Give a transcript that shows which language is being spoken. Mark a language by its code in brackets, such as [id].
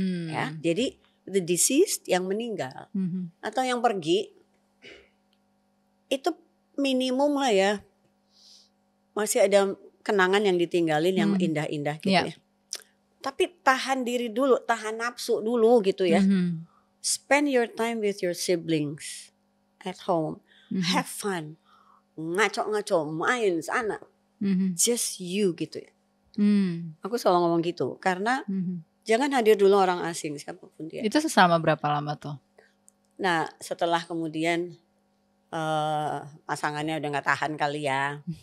[id] Ya, jadi [en] the deceased [id] yang meninggal atau yang pergi itu minimum lah ya, masih ada kenangan yang ditinggalin yang indah-indah gitu ya. Tapi tahan diri dulu, tahan nafsu dulu gitu ya. [en] Spend your time with your siblings at home, have fun. [id] Ngaco-ngaco main sana, [en] just you [id] gitu ya. Aku selalu ngomong gitu karena jangan hadir dulu orang asing siapapun dia. Itu selama berapa lama tuh? Nah setelah kemudian pasangannya udah nggak tahan kali ya.